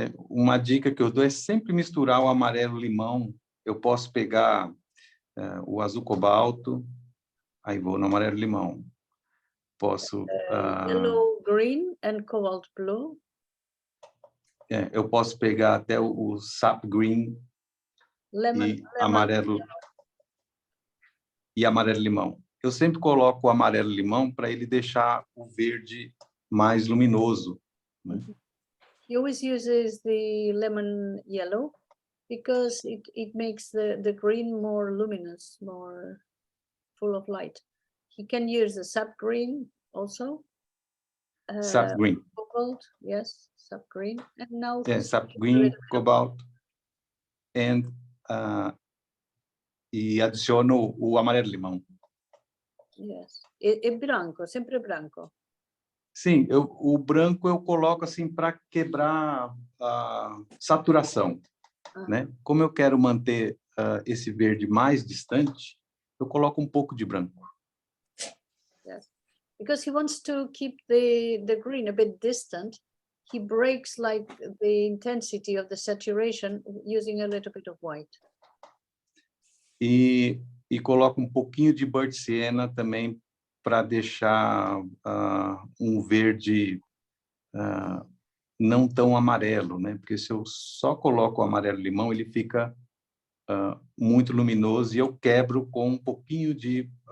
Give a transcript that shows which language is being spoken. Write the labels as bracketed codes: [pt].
[pt] Uma dica que eu dou é sempre misturar o amarelo-limão. Eu posso pegar o azul cobalto, aí vou no amarelo-limão. Posso... [en] yellow, green and cobalt blue. [pt] eu posso pegar até o sap green e amarelo-limão. Eu sempre coloco o amarelo-limão para ele deixar o verde mais luminoso, né? [en] He always uses the lemon yellow because it makes the green more luminous, more full of light. He can use the sap green also. Sap green. Cobalt, yes, sap green. And now sap green, cobalt, and [pt] e adiciono o amarelo-limão. [en] Yes, [pt] e branco, sempre branco. Sim, o branco eu coloco assim para quebrar a saturação, né? Como eu quero manter esse verde mais distante, eu coloco um pouco de branco. [en] Yes, because he wants to keep the green a bit distant. He breaks like the intensity of the saturation using a little bit of white. [pt] E coloco um pouquinho de Bird Sienna também para deixar um verde não tão amarelo, né? Porque se eu só coloco o amarelo-limão, ele fica muito luminoso e eu quebro com um pouquinho de